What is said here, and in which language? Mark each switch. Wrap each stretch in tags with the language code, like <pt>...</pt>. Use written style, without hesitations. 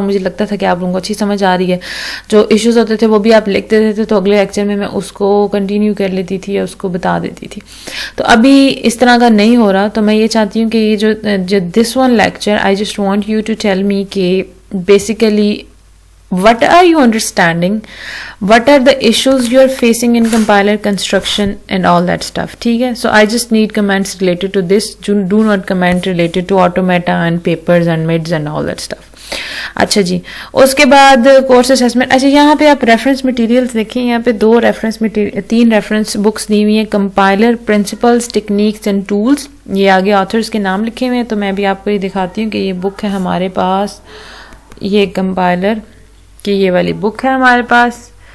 <hi>मुझे लगता था कि आप लोगों को अच्छी समझ आ रही है. जो इश्यूज होते थे वो भी आप लिखते थे, तो अगले लेक्चर में मैं उसको कंटिन्यू कर लेती थी या उसको बता देती थी. तो अभी इस तरह का नहीं हो रहा. तो मैं ये चाहती हूँ कि ये जो</hi> <en>this one lecture, I just want you to tell me</en> <hi>कि basically</hi> <en>what are you understanding, what are the issues you are facing in compiler construction and all that stuff.</en> <hi>ठीक है.</hi> <en>So I just need comments related to this. Do not comment related to automata and papers and mids and all that stuff.</en> <hi>अच्छा जी, उसके बाद course assessment. अच्छा, यहाँ पे आप reference materials देखिए, यहाँ पे 3 रेफरेंस बुक्स दी हुई हैं. Compiler principles, techniques and tools, ये आगे ऑथर्स के नाम लिखे हुए हैं. तो मैं भी आपको ये दिखाती हूँ कि ये बुक है हमारे पास, ये कंपाइलर कि ये वाली बुक है हमारे पास.</hi>